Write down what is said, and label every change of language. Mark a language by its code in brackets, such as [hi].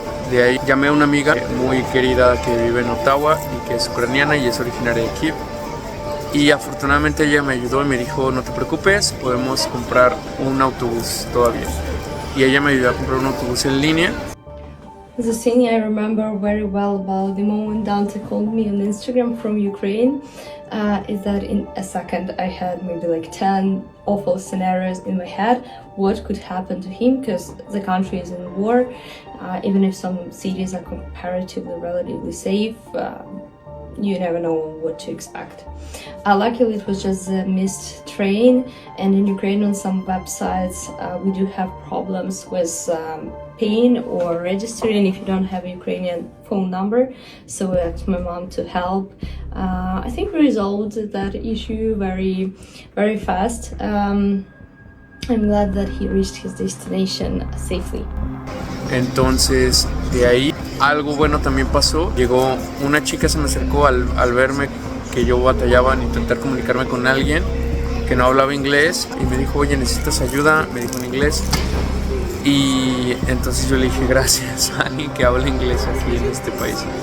[es] De ahí llamé a una amiga muy querida que vive en Ottawa y que es ucraniana y es originaria de Kiev. Y afortunadamente ella me ayudó y me dijo, no te preocupes, podemos comprar un autobús todavía. Y ella me ayudó a comprar un autobús en línea. [en] The thing I remember very well about the moment Dante called me on Instagram from Ukraine is that in a second I had maybe like 10 awful scenarios in my head what could happen to him, because the country is in war. Even if some cities are comparatively relatively safe, you never know what to expect. Luckily it was just a missed train, and in Ukraine on some websites we do have problems with paying or registering if you don't have a Ukrainian phone number, so I asked my mom to help. I think we resolved that issue very fast. I'm glad that he reached his destination safely. [es] Entonces de ahí algo bueno también pasó. Llegó una chica, se me acercó al verme que yo batallaba en intentar comunicarme con alguien que no hablaba inglés y me dijo, oye, ¿necesitas ayuda? Me dijo en inglés. Y entonces yo le dije gracias a alguien que habla inglés aquí en este país.